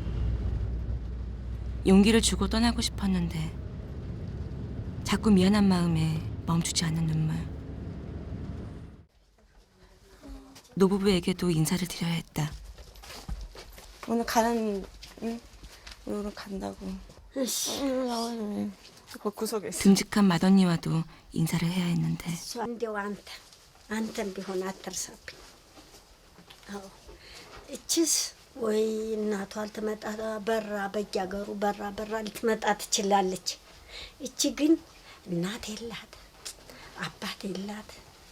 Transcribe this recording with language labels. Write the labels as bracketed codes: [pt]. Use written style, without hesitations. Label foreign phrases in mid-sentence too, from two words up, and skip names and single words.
[ko] 용기를 주고 떠나고 싶었는데 자꾸 미안한 마음에 멈추지 않는 눈물. 노부부에게도 인사를 드려야 했다. 오늘 가는, 응? 오늘 간다고. 그 구석에 있어. 듬직한 맏언니와도 인사를 해야 했는데 [am] እንዲያው አንተም ቢሆን አትርሳብኝ። አዎ እችስ ወይ እናቷ ልትመጣ በራ በየአገሩ በራ ልትመጣ ትችላለች። እቺ ግን እናት የላት አባት የላት